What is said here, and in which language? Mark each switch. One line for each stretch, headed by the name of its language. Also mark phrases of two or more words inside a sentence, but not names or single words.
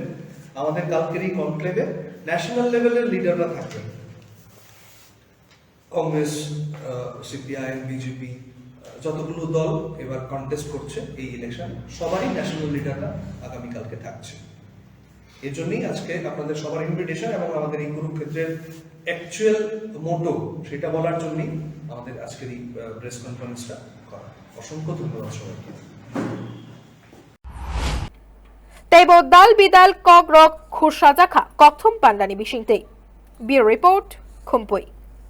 Bangla: আমাদের কালকের এই কনক্লেভে ন্যাশনাল লেভেলের লিডাররা থাকবেন, কংগ্রেস, সিপিআইএম, বিজেপি, যতগুলো দল এবার কন্টেস্ট করছে এই ইলেকশন, সবারই
English: national leaders
Bangla: আগামীকালকে থাকছে। এর জন্যই আজকে আপনাদের সবার ইনভিটেশন, এবং আমাদের এই কুরুক্ষেত্রের
English: actual motto
Bangla: সেটা বলার জন্যই আমাদের আজকের এই
English: press conference
Bangla: করা। অসংখ্য ধন্যবাদ সবাইকে।
Kok Borok: Tebo dal bidal kogrok khurshajaka kokthum pandani bishingte.
English: Bureau report
Kok Borok: Khumpui.